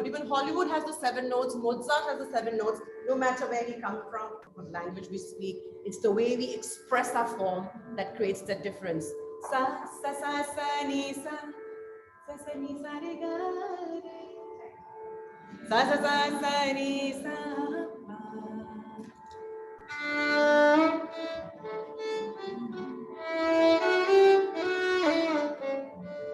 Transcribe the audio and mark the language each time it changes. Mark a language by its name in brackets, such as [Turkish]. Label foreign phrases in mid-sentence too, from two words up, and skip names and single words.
[English] Even Hollywood has the 7 notes, Mozart has the 7 notes, no matter where we come from, what language we speak. It's the way we express our form that creates the difference. Sa, sa, sa, sa, ni, sa, sa, ni, sa, re, ga, re. Sa, sa, sa, sa, ni, sa, pa.